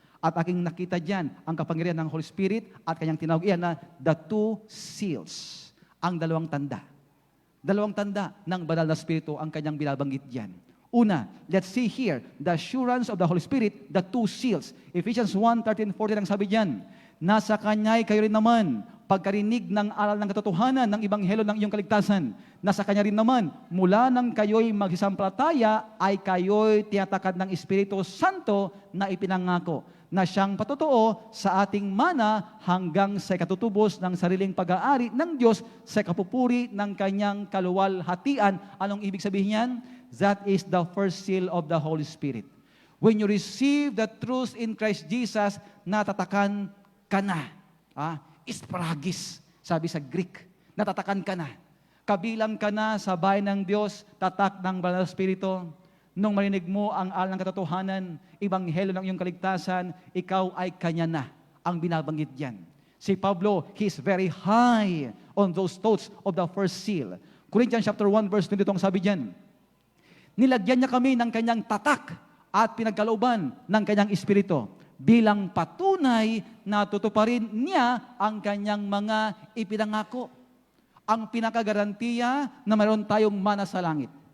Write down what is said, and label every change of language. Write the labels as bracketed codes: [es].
[tl] At aking nakita diyan ang kapangyarihan ng Holy Spirit at kanyang tinawag iyan na the two seals, ang dalawang tanda. Dalawang tanda ng banal na Espiritu ang kanyang binabanggit diyan. [en] Una, let's see here, the assurance of the Holy Spirit, the two seals. [tl] Ephesians 1:13-14 ang sabi diyan, nasa kanya'y kayo rin naman, pagkarinig ng aral ng katotohanan ng Ebanghelyo ng iyong kaligtasan. Nasa kanya rin naman, mula nang kayo'y magsisampalataya, ay kayo'y tinatakad ng Espiritu Santo na ipinangako, na siyang patotoo sa ating mana hanggang sa katutubos ng sariling pag-aari ng Diyos sa kapupuri ng kanyang kaluwalhatian. Anong ibig sabihin yan? [en] That is the first seal of the Holy Spirit. When you receive the truth in Christ Jesus, [tl] natatakan ka na. Isparagis, sabi sa Greek. Natatakan ka na. Kabilang ka na sa bayan ng Diyos, tatak ng banal na Espiritu. Nung marinig mo ang aral ng katotohanan, Ebanghelyo ng iyong kaligtasan, ikaw ay kanya na ang binabanggit diyan. [en] Si Pablo, he is very high on those thoughts of the first seal. [tl] Corinthians chapter 1 verse 22 ang sabi diyan, nilagyan niya kami ng kanyang tatak at pinagkalooban ng kanyang espiritu bilang patunay na tutuparin niya ang kanyang mga ipinangako. Ang pinakagarantiya na mayroon tayong mana sa langit.